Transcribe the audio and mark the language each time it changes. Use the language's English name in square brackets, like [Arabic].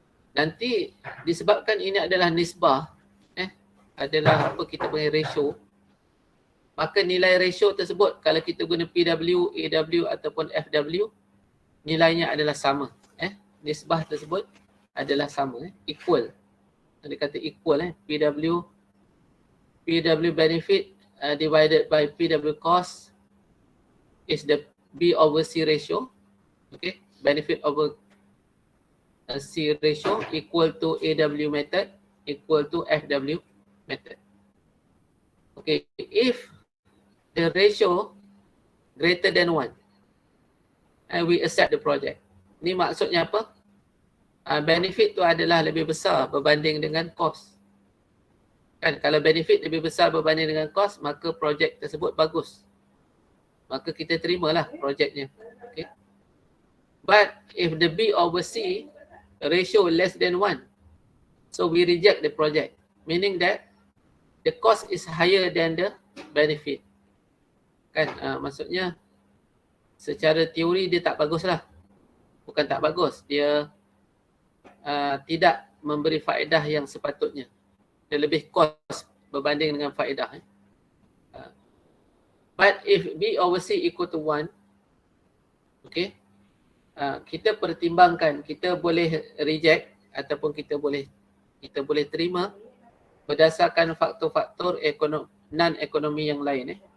[Malay] Nanti disebabkan ini adalah nisbah, adalah apa kita panggil ratio, maka nilai ratio tersebut kalau kita guna PW, AW ataupun FW, nilainya adalah sama. Nisbah tersebut adalah sama, equal. Dia kata [English] equal, PW benefit divided by PW cost is the B over C ratio. Okay, benefit over C ratio equal to AW method equal to FW method. Okay, if the ratio greater than 1 and we accept the project. [Malay] Ni maksudnya apa? Benefit tu adalah lebih besar berbanding dengan cost. Kan, kalau benefit lebih besar berbanding dengan cost, maka projek tersebut bagus. Maka kita terimalah projeknya. Okay. [English] But if the B over C ratio less than 1, so we reject the project, meaning that the cost is higher than the benefit. [Malay] Kan, maksudnya secara teori dia tak bagus lah. Bukan tak bagus, dia tidak memberi faedah yang sepatutnya. Dia lebih kos berbanding dengan faedah. [English] But if B over C equal to 1, [Malay] okay, kita pertimbangkan, kita boleh reject ataupun kita boleh terima berdasarkan faktor-faktor non-ekonomi yang lain.